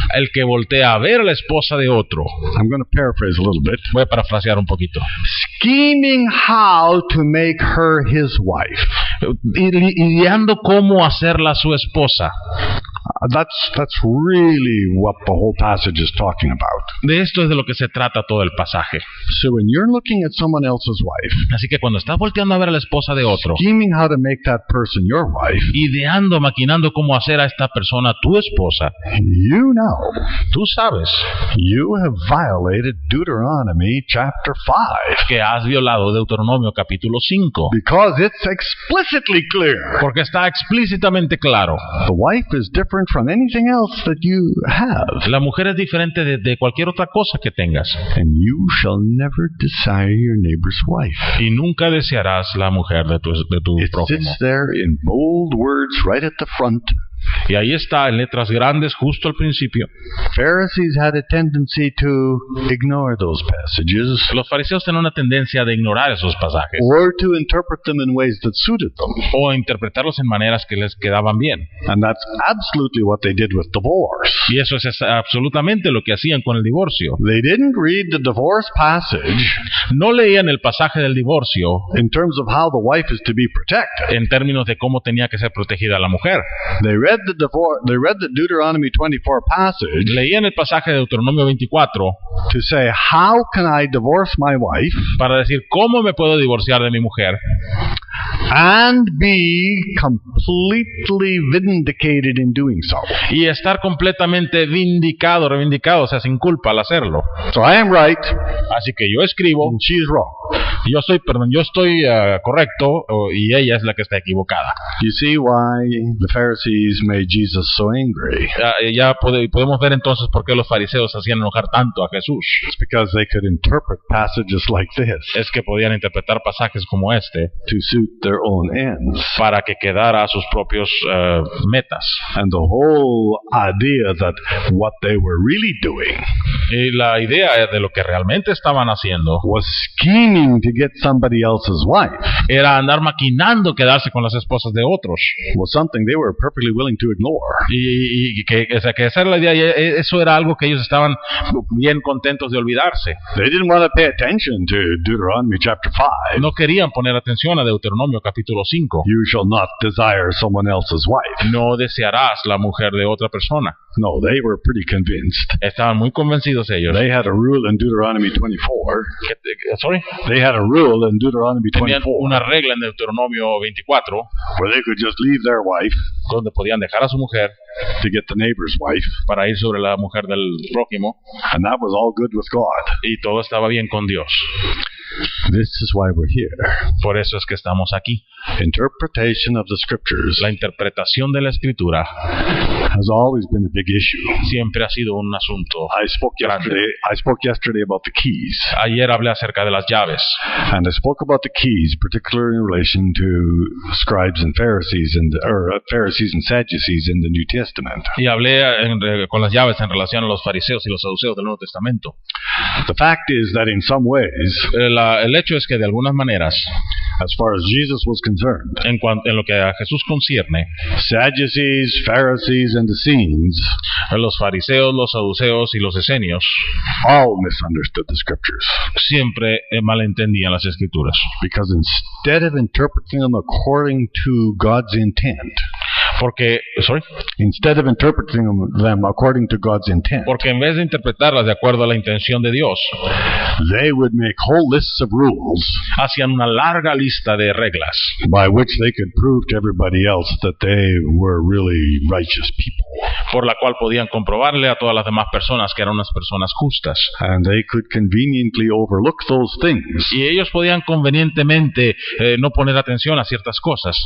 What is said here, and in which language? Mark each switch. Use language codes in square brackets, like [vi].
[es] El que voltea a ver a la esposa de otro. [en] I'm going to paraphrase a little bit. [es] Voy a parafrasear un poquito. [en] Scheming how to make her his wife. [es] Ideando cómo hacerla su esposa. [en] That's really what the whole passage is talking about. [es] De esto es de lo que se trata todo el pasaje. [en] So when you're looking at someone else's wife, [es] así que cuando estás volteando a ver a la esposa de otro, [en] scheming how to make that person your wife, [es] ideando, maquinando cómo hacer a esta persona tu esposa, [en] you know, [es] tú sabes, [en] you have violated Deuteronomy chapter 5. [es] Que has violado Deuteronomio capítulo 5. [en] Because it's explicitly clear. [es] Porque está explícitamente claro. [en] The wife is different from anything else that you have. [es] La mujer es diferente de cualquier otra cosa que tengas. [en] And you shall never desire your neighbor's wife. [es] Y nunca desearás la mujer de tu prójimo. [en] It sits there in bold words right at the front. [es] Y ahí está en letras grandes justo al principio. [en] Pharisees had a tendency to ignore those passages. [es] Los fariseos tenían una tendencia de ignorar esos pasajes. [en] Or to interpret them in ways that suited them. [es] O interpretarlos en maneras que les quedaban bien. [en] And that's absolutely what they did with divorce. [es] Y eso es absolutamente lo que hacían con el divorcio. [en] They didn't read the divorce passage. [es] No leían el pasaje del divorcio. [en] In terms of how the wife is to be protected. [es] En términos de cómo tenía que ser protegida la mujer. [en] They read the Deuteronomy 24 passage. [es] Leían el pasaje de Deuteronomio 24 [en] to say, how can I divorce my wife? [es] Para decir cómo me puedo divorciar de mi mujer. [en] And be completely vindicated in doing so. [es] Y estar completamente reivindicado, o sea, sin culpa al hacerlo. [en] So I am right. [es] Así que yo escribo. [en] And she is wrong. [es] Yo estoy correcto y ella es la que está equivocada. [en] You see why the Pharisees made Jesus so angry. [es] Podemos ver entonces por qué los fariseos hacían enojar tanto a Jesús. [en] It's because they could interpret passages like this. [es] Es que podían interpretar pasajes como este [en] to suit their own ends. [es] Para que quedara a sus propios metas. [en] And the whole idea that what they were really doing. [es] Y la idea de lo que realmente estaban haciendo [en] was scheming to get somebody else's wife. [es] Era andar maquinando quedarse con las esposas de otros. [en] Was something they were perfectly willing to ignore. [es] Y que esa era la idea. Eso era algo que ellos estaban bien contentos de olvidarse. [en] They didn't want to pay attention to Deuteronomy chapter 5. [es] No querían poner atención a Deuteronomio capítulo 5. [en] You shall not desire someone else's wife. [es] No desearás la mujer de otra persona. [en] No, they were pretty convinced. [es] Estaban muy convencidos ellos. [en] They had a rule in Deuteronomy 24. Sorry. They had a rule in Deuteronomy [es] Tenían 24 una regla en Deuteronomio 24 [en] where they could just leave their wife [es] donde podían dejar a su mujer [en] to get the neighbor's wife, [es] para ir sobre la mujer del prójimo, [en] and that was all good with God. [es] y todo estaba bien con Dios. [en] This is why we're here. [es] Por eso es que estamos aquí. [en] Interpretation of the scriptures [es] La interpretación de la escritura [en] has always been a big issue. [es] siempre ha sido un asunto. [en] I spoke yesterday about the keys, [es] Ayer hablé acerca de las llaves [en] and I spoke about the keys, particularly in relation to scribes and Pharisees Pharisees and Sadducees in the New Testament. [es] y hablé con las llaves en relación a los fariseos y los saduceos del Nuevo Testamento. [en] The fact is that in some ways, [es] El hecho es que de algunas maneras, [en] as far as Jesus was concerned, [es] en lo que a Jesús concierne, [en] Sadducees, Pharisees, and Essenes [es] los fariseos, los saduceos y los esenios [en] all misunderstood the scriptures, [es] siempre malentendían las escrituras. [en] because instead of interpreting them according to God's intent, [es] Porque en vez de interpretarlas de acuerdo a la intención de Dios, [en] they would make whole lists of rules [es] hacían una larga lista de reglas [en] by which they could prove to everybody else that they were really righteous people. [es] por la cual podían comprobarle a todas las demás personas que eran unas personas justas. [en] And they could conveniently overlook those things [es] Y ellos podían convenientemente no poner atención a ciertas cosas